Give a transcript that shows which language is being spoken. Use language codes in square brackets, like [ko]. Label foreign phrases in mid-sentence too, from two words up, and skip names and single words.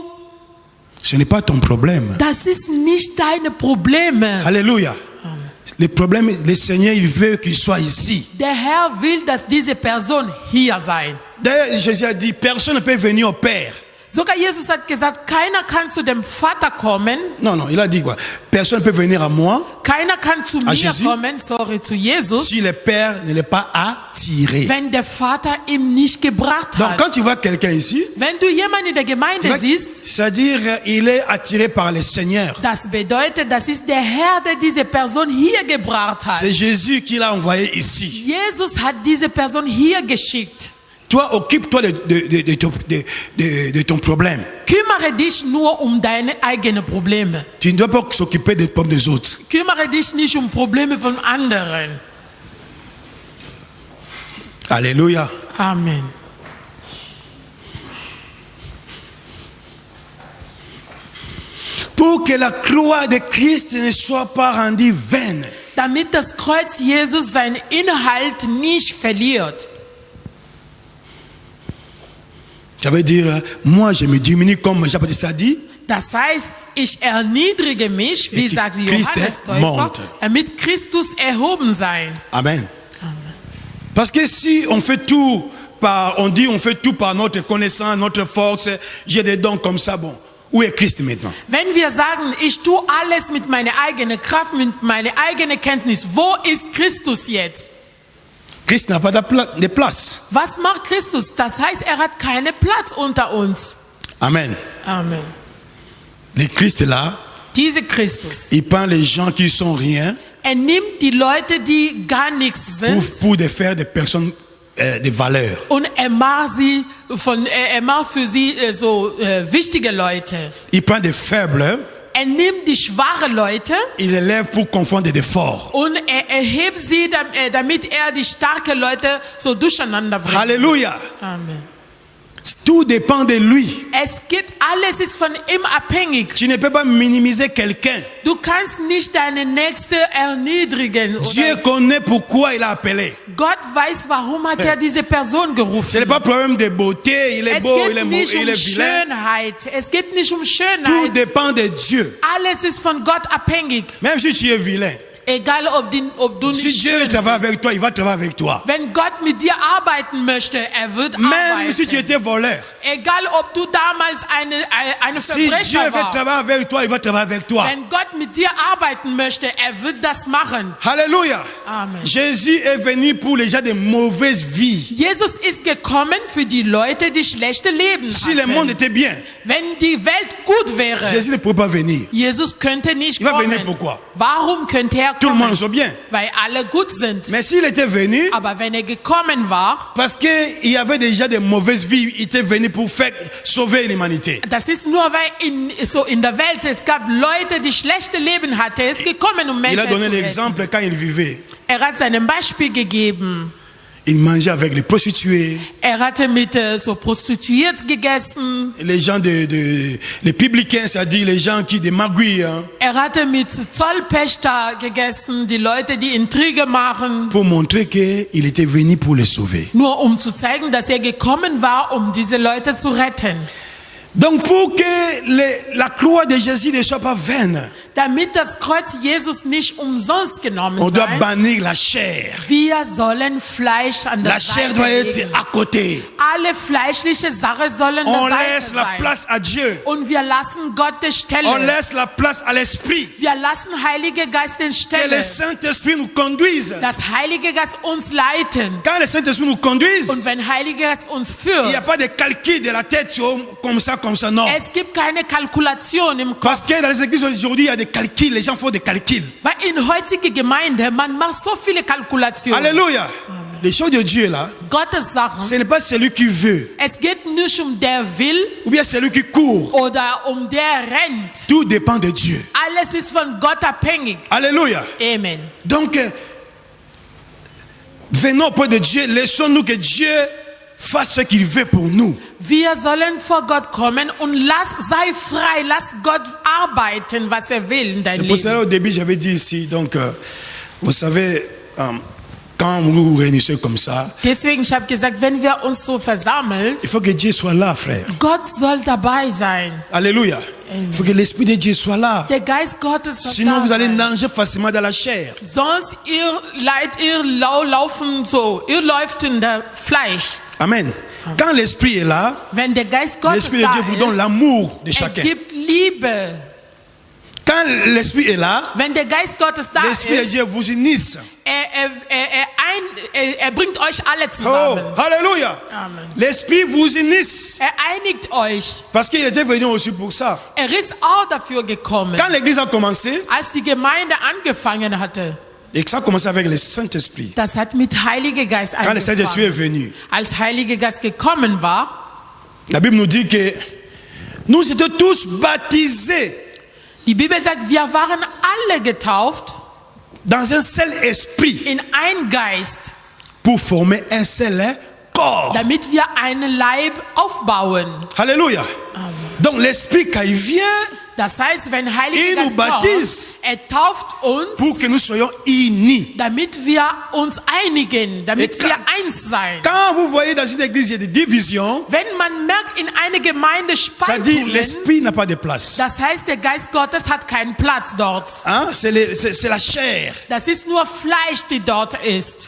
[fr] Ce n'est pas ton problème. [de] Das ist nicht deine Probleme. [fr] Alléluia. Le problème, le Seigneur, il veut qu'il soit ici. [de] Der Herr will, dass diese Person hier sein. [fr] D'ailleurs, Jésus a dit, personne ne peut venir au Père. [de] Sogar Jesus hat gesagt, keiner kann zu dem Vater kommen. [fr] Non, il a dit quoi? Personne ne peut venir à moi [de] Keiner kann zu mir [fr] Jésus? [de] kommen, zu Jesus, [fr] si le Père ne l'a pas attiré. [de] wenn der Vater ihm nicht gebracht [fr] Donc, [de] hat. [fr] quand tu vois quelqu'un ici, [de] Wenn du jemanden in der Gemeinde siehst, [fr] c'est-à-dire il est attiré par le Seigneur. [de] das bedeutet, das ist der Herr, der diese Person hier gebracht hat. [fr] C'est Jésus qui l'a envoyé ici. [de] Jesus hat diese Person hier geschickt. [fr] Toi, occupe-toi de ton problème. [de] Kümmere dich nur um deine eigenen Probleme. [fr] Tu ne dois pas s'occuper des problèmes des autres. [de] Kümmere dich nicht um Probleme von anderen. [fr] Alléluia. Amen. Pour que la croix de Christ ne soit pas rendue vaine. [de] Damit das Kreuz Jesus seinen Inhalt nicht verliert. [fr] Ça veut dire, moi je me diminue comme Jean-Baptiste a dit. [de] Das heißt, ich erniedrige mich, wie sagt Johannes Täufer, damit Christus erhoben sein. Amen. [fr] Parce que si on fait tout on fait tout par notre connaissance, notre force, j'ai des dons comme ça, bon. Où est Christ maintenant? [de] Wenn wir sagen, ich tue alles mit meiner eigenen Kraft, mit meiner eigenen Kenntnis, wo ist Christus jetzt? [fr] Christ n'a pas de place. [de] Was macht Christus? Das heißt, er hat keinen Platz unter uns. Amen. Amen. [fr] Le Christ est là. [de] Dieser Christus. [fr] Il prend les gens qui sont rien. [de] Er nimmt die Leute, die gar nichts sind. [fr] Pour faire des personnes de valeur. [de] Und er macht für sie wichtige Leute. [fr] Il prend des faibles. [de] Er nimmt die schwachen Leute. [fr] Il les lève pour confondre des forts. [de] Und er erhebt sie, damit er die starken Leute so durcheinander bringt. Halleluja. Amen. [fr] Tout dépend de lui. [de] Alles ist von ihm abhängig. [fr] Tu ne peux pas minimiser quelqu'un. [de] Du kannst nicht deinen Nächsten erniedrigen. [fr] Dieu connaît pourquoi il a appelé. [de] Gott weiß, warum hat er diese Person gerufen. [fr] Ce n'est pas problème de beauté, il est beau, il est vilain. [de] Schönheit. Es geht nicht um Schönheit. [fr] Tout dépend de Dieu. [de] Alles ist von Gott abhängig. [fr] Même si tu es vilain. [de] Egal ob du [fr] si [de] nicht [fr] Dieu [de] schön [fr] travaille [de] bist. [fr] avec toi, il va travailler avec toi. [de] Wenn Gott mit dir arbeiten möchte, er wird [fr] Même [de] arbeiten. [fr] si tu étais voleur. [de] Egal ob du damals eine [fr] Si Dieu [de] Verbrecher [fr] veut travailler avec toi, il va travailler avec toi. [de] Wenn Gott mit dir arbeiten möchte, er wird das machen. Halleluja. Amen. [fr] Jésus est venu pour les gens de mauvaise vie. [de] Jesus ist gekommen für die Leute, die schlechte Leben [fr] Si le [de] hatten. [fr] monde était bien, [de] Wenn die Welt gut wäre, [fr] Jésus ne pouvait pas venir. [de] Jesus könnte nicht [fr] Il va [de] kommen. [fr] venir pourquoi? [de] Warum könnte er [fr] Tout le [de] kommen? [fr] monde soit bien. [de] Weil alle gut sind. [fr] Mais s'il était venu, [de] Aber wenn er gekommen war, [fr] parce qu'il y avait déjà de mauvaises vies, il était venu pour sauver l'humanité. [de] das ist nur, weil in der Welt es gab Leute, die schlechte Leben hatten. Er ist gekommen, um [fr] Il [de] Menschen [fr] a donné [de] zu retten. [fr] l'exemple quand il vivait. [de] Er hat sein Beispiel gegeben. [fr] Il mangeait avec les prostituées. [de] Er hatte mit so Prostituiert gegessen. [fr] Les gens les publicains, c'est-à-dire les gens qui des magouilles. Hein, [de] Er hatte mit Zollpächter gegessen, die Leute, die Intrige machen. [fr] pour montrer qu'il était venu pour les sauver. [de] Nur um zu zeigen, dass er gekommen war, um diese Leute zu retten. [fr] Donc pour que la croix de Jésus ne soit pas vaine, [de] Damit das Kreuz Jesus nicht umsonst genommen [fr] on doit [de] sei, [fr] bannir la chair. [de] wir sollen Fleisch an der [fr] La chair [de] Seite [fr] doit être [de] legen. [fr] à côté. [de] Alle fleischliche Sachen sollen [fr] On [de] der [fr] laisse [de] Seite [fr] la [de] sein. [fr] place à Dieu. [de] Und wir lassen Gott die Stelle. [fr] On laisse la place à l'Esprit. [de] Wir lassen Heilige Geist den [fr] Que [de] Stelle. [fr] le Saint-Esprit nous conduise. [de] Das Heilige Geist uns leiten. [fr] Quand le Saint-Esprit nous conduise, [de] Und wenn Heilige Geist uns [fr] il n'y a [de] führt, [fr] pas de calcul de la tête comme ça, non. [de] es gibt keine Kalkulation im Kopf. [fr] Parce que dans les églises aujourd'hui, il y a des calculs, les gens font des calculs. [de] Weil in heutiger Gemeinde, man macht so viele Kalkulationen. [fr] Alléluia. Les choses de Dieu là, [de] Gottes Sachen. [fr] ce n'est pas celui qui veut, [de] Es geht nicht um der will [fr] ou bien celui qui court. [de] oder um der rennt. [fr] Tout dépend de Dieu. [de] Alles ist von Gott abhängig. [fr] Alléluia. Amen. Donc, venons auprès de Dieu, laissons-nous que Dieu fasse ce qu'il veut pour nous. [de] Wir sollen vor Gott kommen und sei frei, lass Gott arbeiten, was er will in dein [fr] C'est pour cela [de] Leben. [fr] au début j'avais dit ici, donc vous savez, quand vous vous réunissez comme ça, [de] Deswegen, ich habe gesagt, wenn wir uns so versammeln, [fr] il faut que Dieu soit là, frère. [de] Gott soll dabei sein. [fr] Alléluia. Il faut que l'Esprit de Dieu soit là. [de] Der Geist Gottes soll [fr] Sinon [de] da [fr] vous allez [de] sein. [fr] nager facilement dans la chair. [de] Sonst ihr laufen so, ihr läuft in der Fleisch. [fr] Amen. Quand l'Esprit est là, [de] Wenn der Geist Gottes [fr] l'Esprit de [de] da [fr] Dieu vous donne [de] ist, [fr] l'amour de [de] er [fr] chacun. [de] gibt Liebe. [fr] Quand l'Esprit est là, [de] Wenn der Geist Gottes da [fr] l'Esprit de [de] ist, [fr] Dieu vous unisse. [de] er bringt euch alle Oh, zusammen. [fr] Alléluia. Amen. L'Esprit vous unisse. [de] Er einigt euch. [fr] Parce qu'il était venu aussi pour ça. [de] Er ist auch dafür gekommen. [fr] Quand l'église a commencé, [de] Als die Gemeinde angefangen hatte, [fr] Et ça a commencé avec le Saint-Esprit. [de] Das hat mit Heiliger Geist [fr] Quand le Saint-Esprit est [de] angefangen. [fr] venu, [de] Als Heiliger Geist gekommen war, [fr] la Bible nous dit que nous étions tous baptisés [de] die Bibel sagt, wir waren alle getauft [fr] dans un seul esprit [de] in ein Geist, [fr] pour former un seul corps. [de] damit wir einen Leib aufbauen. [fr] Alléluia. Donc l'esprit quand il vient, [de] Das heißt, wenn Heiliger [fr] Il nous [de] Geist [fr] baptise. [de] kommt, tauft [fr] pour [de] uns, [fr] que nous soyons unis. [de] damit wir uns einigen, damit [fr] Et [de] wir [fr] quand- [de] eins sein. [fr] Quand vous voyez dans une église il y a des divisions, [de] Wenn man merkt, in einer Gemeinde [fr] ça dit [de] Spaltungen, [fr] l'esprit n'a pas de place. [de] das heißt, der Geist Gottes hat keinen Platz dort. [fr] Hein? C'est la chair. [de] Das ist nur Fleisch, die dort ist.